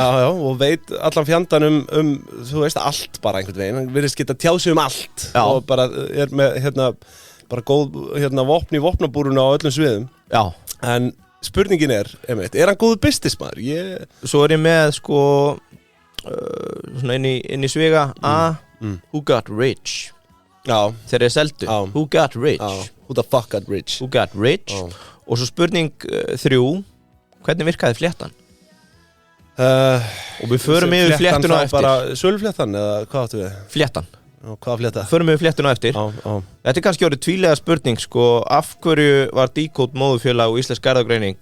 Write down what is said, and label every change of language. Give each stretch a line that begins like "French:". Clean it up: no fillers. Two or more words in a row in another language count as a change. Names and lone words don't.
Icelandic: Já, og veit allan fjandan þú veist, allt bara einhvern veginn. Hann virðist geta tjáð sig allt. Já. Og bara er með, bara góð, vopn í vopnabúruna á öllum sviðum. Já. En spurningin er hann góður businessmaður? Svo er ég með, sko, svona inn í sviga
English: who got rich?
Icelandic: Já. Þegar ég seldu,
English: who got rich? Who the fuck got rich? Who got rich?
Icelandic: Og svo spurning 3, hvernig virkaði fléttan? Og við förum yfir fléttuna á eftir. Bara sölufléttan eða hvað áttu við? Fléttan. Hvaða flétta? Förum yfir fléttuna á eftir. Þetta er kannski orðið tvílega spurning, sko, af hverju var Decode móðurfélag og íslensk erfðagreining?